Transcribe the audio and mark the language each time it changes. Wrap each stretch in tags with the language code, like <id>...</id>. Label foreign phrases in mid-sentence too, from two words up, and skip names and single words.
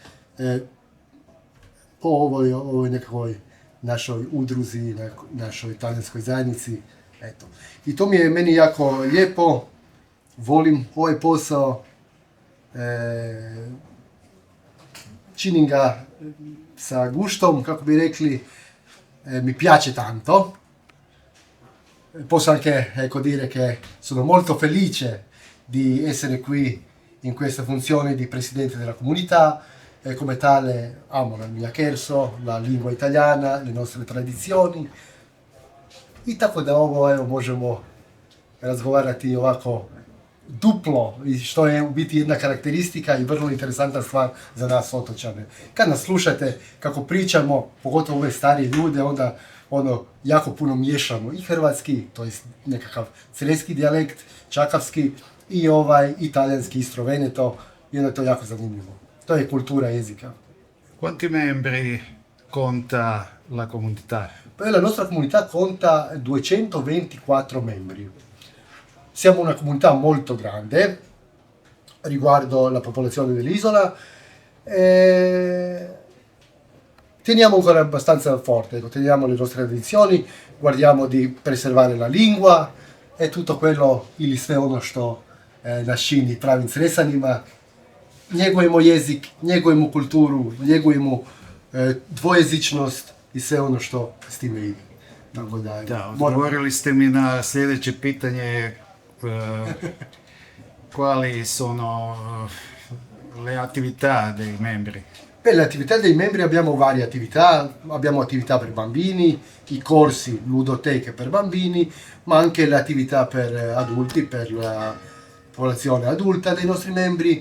<hr>Po ovoj nekakvoj našoj udruzi, našoj talijanskoj zajednici. Eto. I to mi je meni jako lijepo, volim ovaj posao, činim ga sa guštom, kako bi rekli,</hr> <it>mi piace tanto. Posso anche dire che sono molto felice di essere qui in questa funzione di presidente della comunità e come tale amo la mia Cherso, la lingua italiana, le nostre tradizioni.</it> <hr>I tako da evo, možemo razgovarati ovako duplo, što je u biti jedna karakteristika i vrlo interesantna stvar za nas otočane. Kad nas slušate kako pričamo, pogotovo ove starije ljude, onda jako puno miješamo i hrvatski, to je nekakav creski dijalekt, čakavski i talijanski Istro Veneto, i onda je to jako zanimljivo. To je kultura jezika.</hr> <it>Quanti membri conta la comunità? La nostra comunità conta 224 membri. Siamo una comunità molto grande riguardo la popolazione dell'isola. Teniamo ancora abbastanza forte, teniamo le nostre tradizioni, guardiamo di preservare la lingua e tutto quello</it> <hr>ili sve ono što nas čini pravim Cresanima. Njegujemo jezik, njegujemo kulturu, njegujemo dvojezičnost i sve ono što s time ide. Da, odgovorili ste mi na sljedeće pitanje.</hr> <it>Quali sono le attività dei membri? Per le attività dei membri abbiamo varie attività, abbiamo attività per bambini, i corsi, ludoteche per bambini, ma anche le attività per adulti, per la popolazione adulta dei nostri membri.</it>